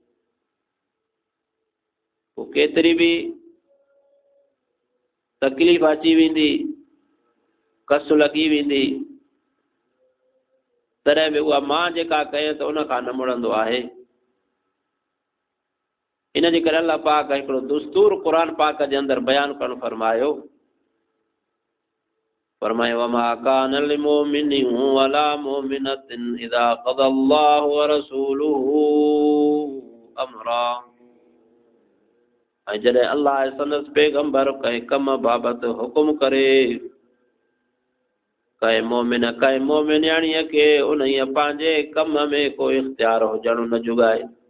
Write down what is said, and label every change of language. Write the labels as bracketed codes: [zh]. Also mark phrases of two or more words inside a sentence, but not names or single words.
[sd] पोइ केतिरी बि तकलीफ़ अची वेंदी, कस लॻी वेंदी, तॾहिं बि उहा मां जेका कए त उन खां न मुड़ंदो आहे। इन जे करे अल्लाह पाक हिकिड़ो दुस्तूर क़ुर पाक जे अंदरि बयानु करणु फरमायो [ar] وما كان لمؤمن ولا مؤمنة إذا قضى الله ورسوله أمرا. [sd] ऐं जॾहिं अल्लाह संदसि पैगंबर कंहिं कम बाबति हुकुम करे कंहिं मोमिनियाणीअ खे उन पंहिंजे कम में को इख्तियार हुजणु न जुगाए।